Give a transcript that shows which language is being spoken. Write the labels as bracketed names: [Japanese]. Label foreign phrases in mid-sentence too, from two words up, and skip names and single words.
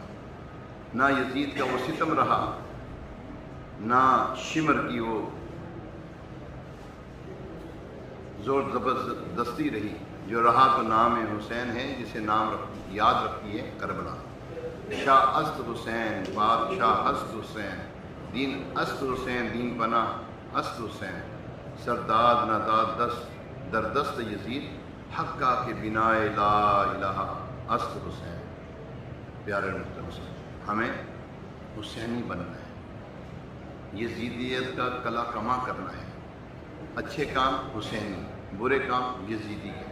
[Urdu] نہ یزید کا وہ ستم رہا، نہ شمر کی وہ زور زبردستی رہی، جو رہا تو نام حسین ہے، جسے نام یاد رکھتی ہے کربلا۔ [Persian] شاہ است حسین بادشاہ است حسین، دین است حسین، دین پناہ است حسین، سرداد ناداد دست در دست یزید، حقہ کے بنا [Arabic] لا الہ [Persian] است حسین۔ [Urdu] پیارے محترم، ہمیں حسینی بننا ہے، یزیدیت کا کلا کما کرنا ہے۔ اچھے کام حسینی، برے کام یزیدی کے۔